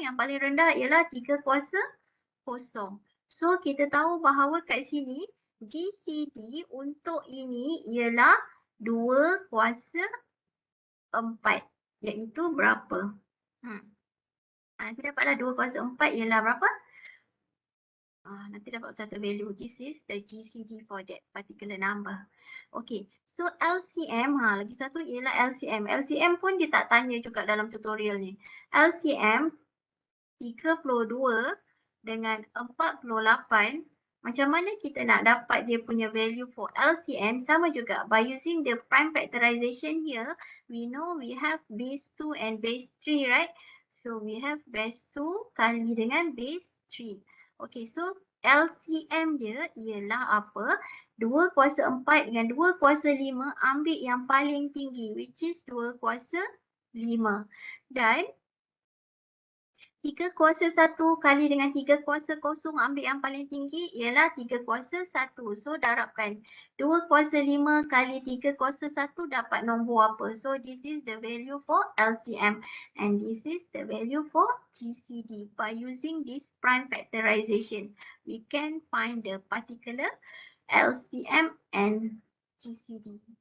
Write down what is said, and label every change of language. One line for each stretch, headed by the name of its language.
Malay: Yang paling rendah ialah 3 kuasa 0. So, kita tahu bahawa kat sini GCD untuk ini ialah 2 kuasa 4. Iaitu berapa? Nanti dapatlah 2 kuasa 4 ialah berapa? Nanti dapat satu value.
English: This is the GCD for that particular number.
Malay: Okay, so LCM, lagi satu ialah LCM. LCM pun dia tak tanya juga dalam tutorial ni. LCM 32 dengan 48. Macam mana kita nak dapat dia punya value for LCM? Sama juga
English: by using the prime factorization here. We know we have base 2 and base 3, right? So we have base 2
Malay: kali dengan
English: base 3.
Malay: Okay, so LCM dia ialah apa? 2 kuasa 4 dengan 2 kuasa 5 ambil yang paling tinggi,
English: which is
Malay: 2 kuasa 5. Dan 3 kuasa 1 kali dengan 3 kuasa 0 ambil yang paling tinggi ialah 3 kuasa 1. So darabkan 2 kuasa 5 kali 3 kuasa 1 dapat nombor apa?
English: So this is the value for LCM and this is the value for GCD. By using this prime factorization, we can find the particular LCM and GCD.